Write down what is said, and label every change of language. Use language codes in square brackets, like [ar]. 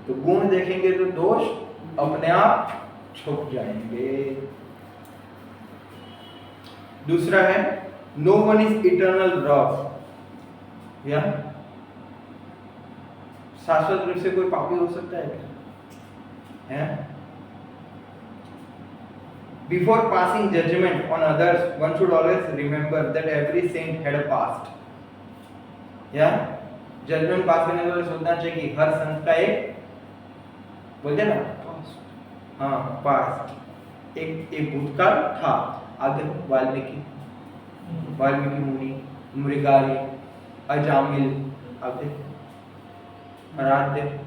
[hi] तो गुण देखेंगे तो दोष अपने आप छुप जाएंगे। दूसरा है [en] No one is eternal rough. [hi] या शाश्वत रूप से कोई पापी हो सकता है क्या? है? [en] Before passing judgment on others, one should always remember that every saint had a past. [hi] या जजमेंट पास करने वाले सोचना चाहिए कि हर संत का एक, बोलते ना, हाँ, पास्ट। एक भूतकाल था। आगे वाल्मीकि मुनि, मृगारी, अजामिल, आगे आराध्य।